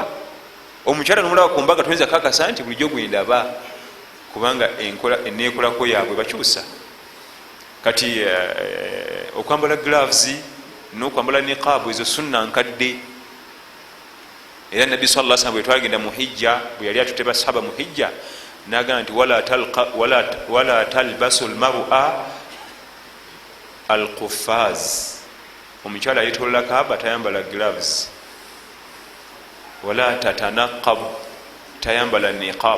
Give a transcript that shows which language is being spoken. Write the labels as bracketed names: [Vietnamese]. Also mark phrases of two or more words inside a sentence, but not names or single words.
[Ganda] Omukyala nomulaba ku mbaga toyinza kakasa nti bulijjo gwendaba, kubanga eneekolako yaabwe bakyusa. Kati okwambala gloves n'okwambala niqaabu ezo sunna nkadde. Era nabbi [Arabic] صلى الله عليه وسلم [Ganda] bwe twagenda mu hijja, bwe yali atuteba sahaba mu hijja, n'agamba nti [Arabic] ولا تلبس المرأة القفاز. [Ganda] Omukyala ayetolola kaaba tayambala gloves, [Arabic] ولا تتنقب, [Ganda] tayambala niqaab.